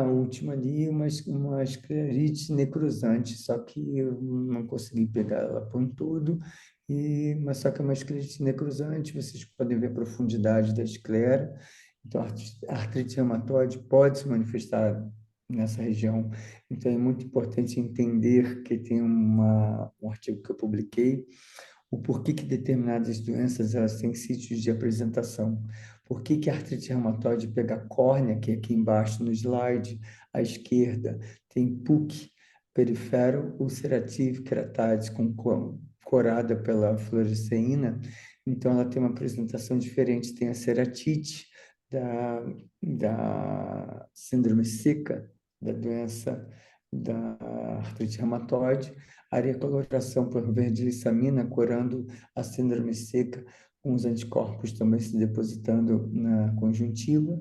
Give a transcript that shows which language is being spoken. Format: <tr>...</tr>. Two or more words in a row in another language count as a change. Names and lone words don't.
<pt>última ali, uma esclerite necrosante, só que eu não consegui pegar ela por um todo, mas só que é uma esclerite necrosante, vocês podem ver a profundidade da esclera, então a artrite reumatoide pode se manifestar nessa região, então é muito importante entender que tem um artigo que eu publiquei, o porquê que determinadas doenças elas têm sítios de apresentação. Por que que a artrite reumatoide pega a córnea, que é aqui embaixo no slide, à esquerda, tem PUC,</pt> <en>perifero ulcerative keratite,</en> <pt>corada pela fluoresceína, então ela tem uma apresentação diferente, tem a ceratite da síndrome seca, da doença da artrite reumatoide, arecoloração por verdilissamina, curando a síndrome seca, com os anticorpos também se depositando na conjuntiva.</pt>